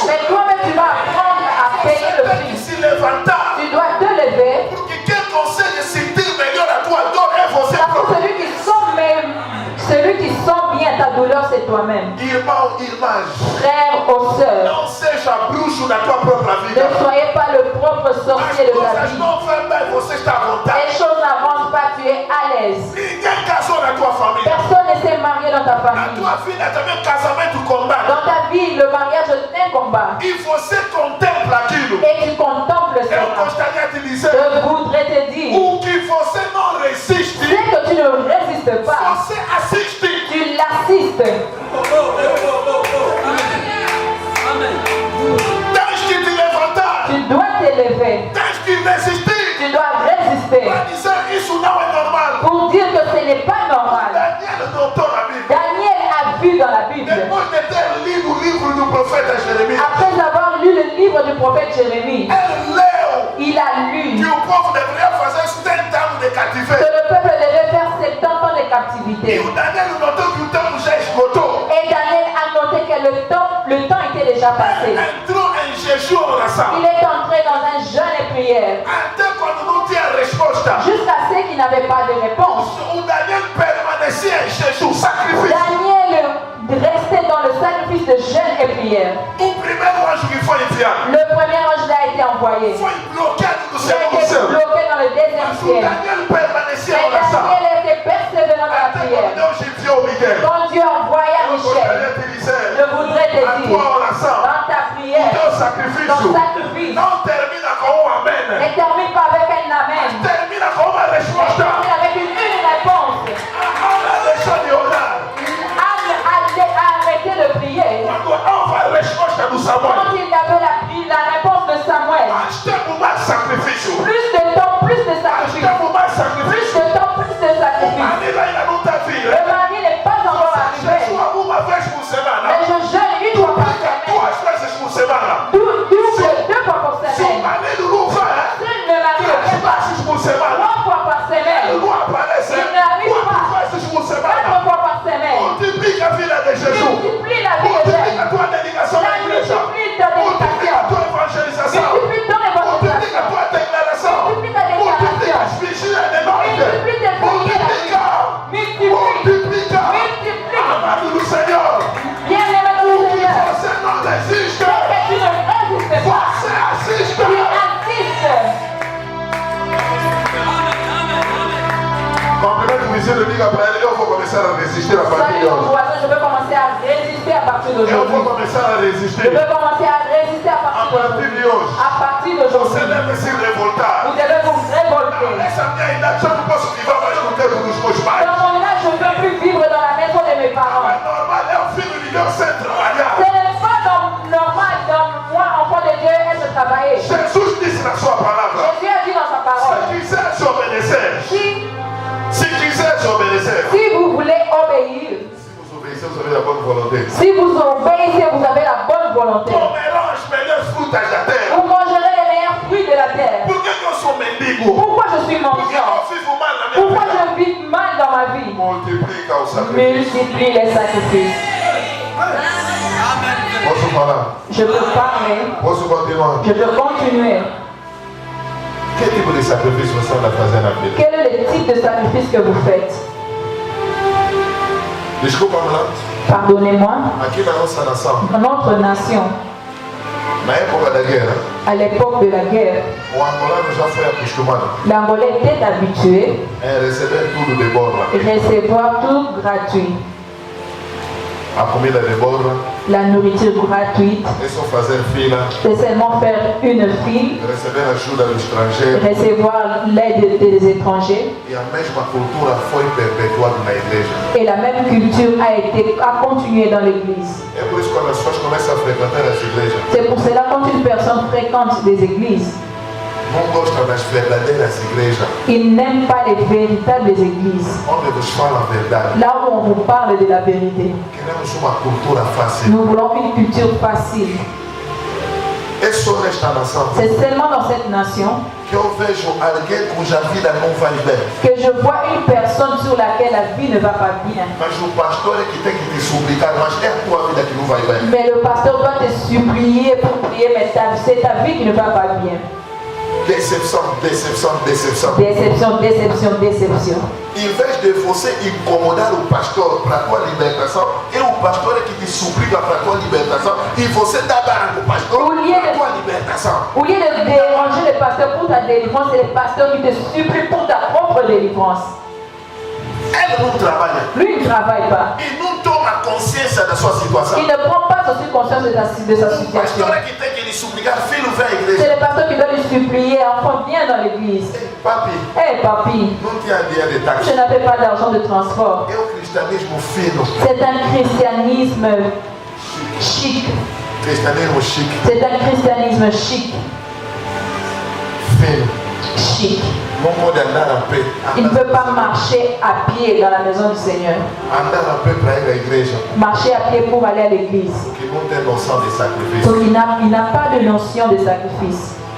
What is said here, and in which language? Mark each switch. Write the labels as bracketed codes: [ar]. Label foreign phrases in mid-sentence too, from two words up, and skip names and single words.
[fr] Mais toi-même, tu vas apprendre à payer [pt] Você [fr] le [pt] tem que [fr] prix. [pt] se levantar. [fr] Tu dois te lever. [pt] Porque quem consegue sentir melhor a tua dor é você [fr] Parce que [pt] próprio. [fr] celui qui sent bien ta douleur, c'est toi-même. [pt] Irmão, irmãs, [fr] Frère ou sœur, [pt] não seja bruxo na tua própria vida. [fr] ne soyez pas le propre [pt] As [fr] sorcier de ta [pt] coisas [fr] vie. [pt] não vão bem, você está à vontade. [fr] Les choses n'avancent pas, tu es à l'aise. [pt] Ninguém casou na tua família. [fr] Personne ne s'est marié dans ta [pt] Na [fr] famille. [pt] tua vida também casamento combate. [fr] Dans ta vie, le mariage est un combat. [pt] E você contempla aquilo. [fr] Et tu contemples [pt] Eu [fr] cela. [pt] gostaria de dizer, [fr] Je voudrais te dire, [pt] o que você não resiste, [fr] c'est que tu ne résistes pas. [pt] você assiste. [fr] Tu l'assistes. [pt] Tens que te levantar. [fr] Tu dois te lever. [pt] Tens que resistir. [fr] Tu dois résister. [pt] Para dizer isso não é normal. [fr] Pour dire que ce n'est pas normal. [pt] Daniel notou na Bíblia. [fr] Daniel a vu dans la Bible. [pt] Depois de ter lido o livro do profeta Jeremias, [fr] Après avoir lu le livre du prophète Jérémie, [pt] ele leu [fr] il a lu [pt] que o povo deveria fazer 70 anos de [fr] que [pt] cativeiro. [fr] le peuple devait faire 70 ans de [pt] E [fr] captivité. [pt] o Daniel notou que o tempo já esgotou. [fr] Et Daniel a noté que le temps était déjà passé. [pt] Entrou em jejum e oração. [fr] Il est entré dans un jeûne et prière. [pt] Até quando não tinha resposta, [fr] Jusqu'à ceux qui n'avaient pas de réponse. [pt] o Daniel permanecia em jejum, sacrifício. [fr] Daniel restait dans le sacrifice de jeûne et prière. [pt] O primeiro anjo que foi enviado [fr] Le premier ange a été envoyé. [pt] foi bloqueado do [fr] Il a [pt] segundo [fr] été [pt] céu. [fr] bloqué dans le deuxième [pt] Mas o [fr] ciel. [pt] Daniel permanecia em [fr] Et [pt] oração. [fr] Daniel était persévérant dans la [pt] Até [fr] prière. [pt] quando Deus enviou Miguel. [fr] Quand Dieu envoya [pt] Eu [fr] Michel, [pt] gostaria de dizer, [fr] je voudrais te [pt] a [fr] dire, [pt] tua oração, [fr] dans ta [pt] o [fr] prière, [pt] teu sacrifício. [fr] Ton sacrifice. [pt] Não termina com um amém. [fr] Ne termine pas avec un amen. [pt] Termina com uma resposta. [fr] Termine avec une réponse. [pt] Deixa de orar. [fr] Arrêtez de prier. [pt] Quando houve a resposta do Samuel. [fr] Quand il y avait la réponse de Samuel. [pt] Nós temos mais sacrifício. [fr] Plus de temps, plus de [pt] Nós [fr] sacrifice. [pt] temos mais [fr] Plus [pt] sacrifício. [fr] de temps, plus de [pt] O [fr] sacrifice. [pt] marido ainda não está vindo. [fr] Le mari n'est pas encore [pt] Você [fr] arrivé. [pt] jejua uma vez por semana. [fr] Mais je jeûne une fois par [pt] Fica [fr] semaine. [pt] 2 vezes por semana. [fr] Deux fois par [pt] Se o [fr] semaine. [pt] marido não vai, Si le mari ne 3 [fr] vient pas, [pt] vezes por semana. [fr] 3 fois par [pt] Ele [fr] semaine. [pt] não aparece. [fr] Il n'arrive pas. [pt] 4 vezes por [fr] 4 [pt] semana. [fr] fois par semaine. [pt] Multiplica a vida de Jesus. [fr] Multiplie la vie de [pt] Multiplica [fr] Jésus. [pt] a tua dedicação à igreja. [fr] Multiplie ta [pt] Multiplica a [fr] dédication. [pt] tua evangelização. [fr] Multiplie ton [pt] Multiplica a [fr] évangélisation. [pt] tua declaração. [fr] Multiplie ta [pt] Multiplica [fr] déclaration. [pt] as vigílias de noite. [fr] Multiplie tes prières. [pt] Multiplica. [fr] Multiplie. [pt] Multiplica. [fr] Multiplie. [pt] Amado do Senhor. [fr] Bien-aimé du Seigneur. [pt] Você não desiste. [fr] Que tu ne résistes pas. [pt] Você assiste. [fr] Tu insistes. [pt] Cumprimento o vizinho e diga para ele, eu vou começar a resistir a partir de [fr] Salut mon [pt] hoje. [fr] voisin, je veux commencer à résister à partir [pt] Eu vou [fr] d'aujourd'hui. [pt] começar a [fr] Je [pt] resistir. [fr] veux commencer à résister à [pt] A partir [fr] partir d'aujourd'hui. [pt] de hoje. [fr] À partir [pt] Você [fr] d'aujourd'hui. [pt] deve se revoltar. [fr] Vous devez vous révolter. [pt] Nessa minha idade já não posso viver mais no tempo dos meus pais. [fr] Dans mon âge, je ne peux plus vivre dans la maison de mes parents. [pt] É normal, é o filho de Deus sem trabalhar. [fr] Ce n'est pas normal dans moi, enfant de Dieu, être travailler. [pt] Jesus disse na sua palavra, [fr] Jésus a dit dans sa parole, [pt] se quiseres obedecer, se quiseres obedecer, [fr] si vous voulez obéir, [pt] se vos obedecer, [fr] vous avez la bonne volonté. si vous obéissez, vous avez la bonne volonté. [pt] Comerão as melhores frutas da terra. [fr] Vous mangerez les meilleurs fruits de la terre. [pt] Por que eu sou mendigo? [fr] Pourquoi je suis [pt] Porque [fr] mendiant? [pt] eu vivo mal na minha [fr] Pourquoi [pt] vida. [fr] je vis mal dans ma vie? [pt] Multiplica o sacrifício. [fr] Multiplie les sacrifices. [pt] Posso falar? [fr] Je peux parler, [pt] Posso continuar? [fr] je peux continuer. [pt] Que tipo de sacrifício você anda fazendo na vida? [fr] Quel est le type de sacrifice que vous faites? [pt] Desculpa-me lá. [fr] Pardonnez-moi. [pt] Aqui na nossa nação, [fr] Dans notre nation, [pt] na época da guerra, [fr] à l'époque de la guerre, [pt] o angolano já foi acostumado [fr] l'Angolais était habitué [pt] a receber tudo de borla. [fr] à recevoir tout gratuit. [pt] A comida de borla, [fr] La nourriture gratuite, [pt] é só fazer fila, [fr] c'est seulement faire une file, [pt] receber ajuda do estrangeiro. [fr] recevoir l'aide des étrangers. [pt] E a mesma cultura foi perpetuada na igreja. [fr] Et la même culture a continué dans l'église. [pt] É por isso que quando as pessoas começam a frequentar as igrejas, [fr] C'est pour cela quand une personne fréquente des églises, [pt] não gostam das verdadeiras igrejas, [fr] ils n'aiment pas les véritables églises. [pt] onde vos falam a verdade. [fr] Là où on vous parle de la vérité. [pt] Queremos uma cultura fácil. [fr] Nous voulons une culture facile. [pt] É só nesta nação [fr] C'est seulement dans cette nation [pt] que eu vejo alguém cuja vida não vai bem. [fr] que je vois une personne sur laquelle la vie ne va pas bien. [pt] Mas o pastor é que tem que te suplicar, mas é a tua vida que não vai bem. [fr] Mais le pasteur doit te supplier pour prier, mais c'est ta vie qui ne va pas bien. [pt] Decepção, decepção, decepção. [fr] Déception, déception, déception. [pt] Em vez de você incomodar o pastor para a tua libertação, é o pastor é que te suplica para a tua libertação e você dá barra o pastor para a tua libertação. [fr] Au lieu de déranger le pasteur pour ta délivrance, c'est le pasteur qui te supplie pour ta propre délivrance. [pt] Ele não trabalha [fr] Lui, il ne travaille pas. [pt] e não toma consciência da sua situação. [fr] Il ne prend pas aussi conscience de sa [pt] O [fr] situation. [pt] pastor é que tem que lhe suplicar, filho, vem à igreja. [fr] C'est le pasteur qui doit lui supplier, enfant, viens dans l'église. [pt] Ei, papi, [fr] Hé papi, [pt] não tinha dinheiro de táxi. [fr] je n'avais pas d'argent de transport. [pt] É o cristianismo fino, [fr] C'est un christianisme chic. [pt] cristianismo chique, [fr] C'est un christianisme chic. [pt] fino. [fr] Chic. [pt] Não pode andar a pé. [fr] Il ne peut pas marcher à pied dans la maison du Seigneur. [pt] Andar a pé para ir à igreja, [fr] Marcher à pied pour aller à l'église. [pt] que não tem noção de sacrifício. [fr] Donc il n'a pas de notion de sacrifice.